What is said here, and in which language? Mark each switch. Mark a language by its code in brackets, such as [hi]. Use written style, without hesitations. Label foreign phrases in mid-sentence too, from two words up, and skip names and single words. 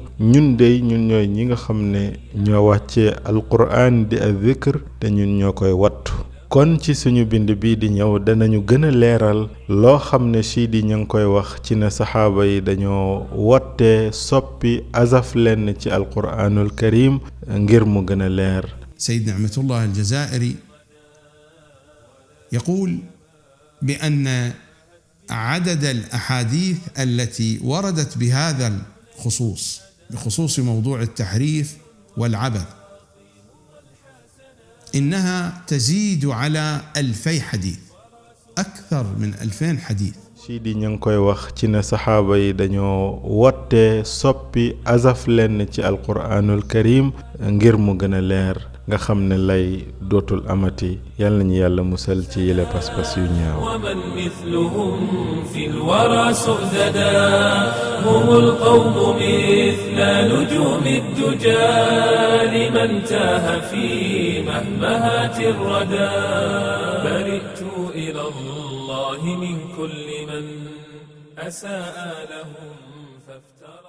[wo] ñun ñooy ñi nga xam ne ñoo wàccee alquraan di a zikr te ñun ñoo koy wattu. kon ci suñu bind bii di ñëw danañu gën a leeral loo xam ne siid yi ña ngi koy wax ci ne saxaaba yi dañoo wottee soppi azaf lenn ci [ar] القرآن الكريم [wo] ngir mu gën a leer. [ar] سيد نعمة الله الجزائري يقول بأن عدد الأحاديث التي وردت بهذا الخصوص بخصوص موضوع التحريف والعبث إنها تزيد على 2000 حديث أكثر من 2000 حديث. [wo] siid yi ñu ngi koy wax ci ne saxaaba yi dañoo wottee soppi azaf lenn ci [ar] القرآن الكريم [wo] ngir mu gën a leer nga xam ne lay dootul amati. yàlla nañu yàlla musal ci yile pas-pas yu ñaaw. [ar] ومن مثلهم في الورى سؤددا هم القوم مثل نجوم الدجى لمن تاه في مهمهات الردى. برئت إلى الله من كل من أساء لهم